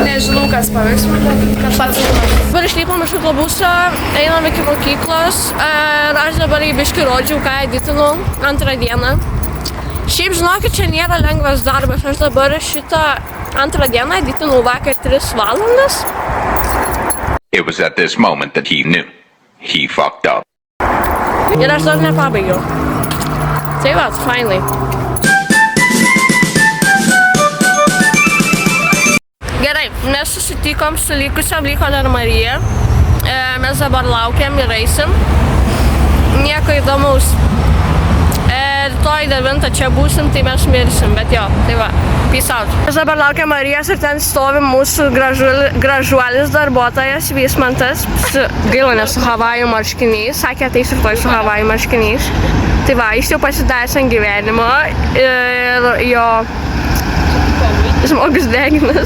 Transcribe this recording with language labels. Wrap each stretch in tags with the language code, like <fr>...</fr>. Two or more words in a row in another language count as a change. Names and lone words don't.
<lt>Nežinau, kas pavyks man, bet kažkas. Dabar išlipom iš autobuso, einam iki mokyklos. Aš dabar į biškį rodžiau, ką editinu antrą dieną. Šiaip žinokit, čia nėra lengvas darbas. Aš dabar šitą antrą dieną editinu vakar 3 valandas.</lt> <en>It was at this moment that he knew. He fucked up.</en> <lt>Ir aš dar nepabaigiau. Tai va, finally. Gerai, mes susitikom su likusiam, liko dar Marija. Mes dabar laukiam ir eisim. Nieko įdomaus. Rytoj 9 čia būsim, tai mes mirsim, bet jo, tai va,</lt> <en>peace out.</en> <lt>Mes dabar laukiam Marijos ir ten stovi mūsų gražuolis darbuotojas Vysmantas. Gaila, ne su Havajų marškiniais, sakė ateis rytoj su Havajų marškiniais. Tai va, jis jau pasidaręs ant gyvenimo ir jo žmogus deginas.</lt>